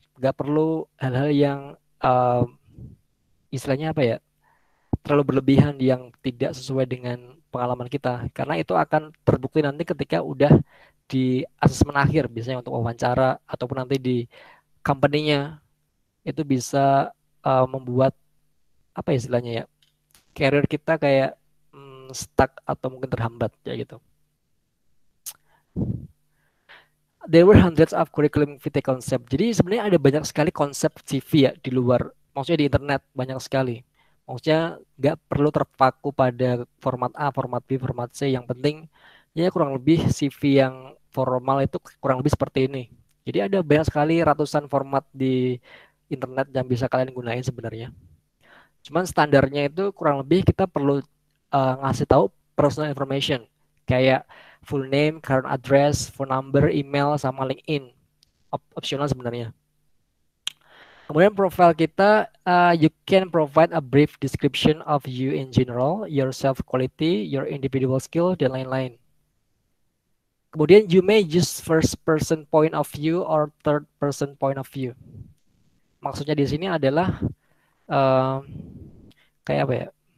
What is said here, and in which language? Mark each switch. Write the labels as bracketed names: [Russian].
[Indonesian] Nggak perlu hal-hal yang eh, istilahnya apa ya, terlalu berlebihan yang tidak sesuai dengan pengalaman kita, karena itu akan terbukti nanti ketika udah di asesmen akhir, biasanya untuk wawancara ataupun nanti di company-nya. Itu bisa membuat apa ya istilahnya ya, career kita kayak stuck atau mungkin terhambat ya gitu. [English] There were hundreds of curriculum vitae concept. [Indonesian] Jadi sebenarnya ada banyak sekali konsep CV ya di luar, maksudnya di internet banyak sekali. Maksudnya nggak perlu terpaku pada format A, format B, format C. Yang penting ya kurang lebih CV yang formal itu kurang lebih seperti ini. Jadi ada banyak sekali ratusan format di internet yang bisa kalian gunain sebenarnya. Cuman standarnya itu kurang lebih kita perlu ngasih tahu personal information kayak full name, current address, phone number, email, sama LinkedIn. Opsional sebenarnya. Kemudian profile kita, [English] you can provide a brief description of you in general, your self quality, your individual skill, [Indonesian] dan lain-lain. [English] Kemudian you may use first person point of view or third person point of view. [Indonesian] Maksudnya di sini adalah uh, kayak apa ya?